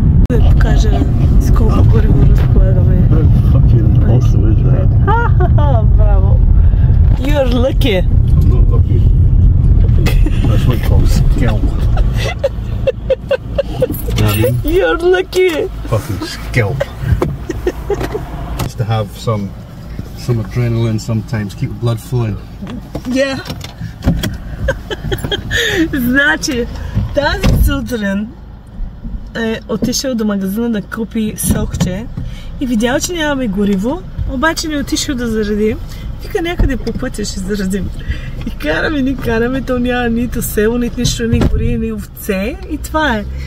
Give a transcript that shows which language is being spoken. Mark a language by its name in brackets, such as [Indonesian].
[Bulgarian] Да покажа с колко гориво разполагаме. [English] Fucking awesome, isn't it? [Bulgarian] Браво! [English] You're lucky! I'm not lucky. That's what it calls skill. You're lucky! Fucking skill. Just to have some adrenaline sometimes, keep the blood flowing. Yeah. [Bulgarian] Значи, тази сутрин е отишъл до магазина да купи сокче и видял, че нямаме гориво, обаче не отишъл да заради. Вика, някъде по пътя ще зарадим. И караме, то няма нито село, нито нищо, ни гори, ни овце и това е.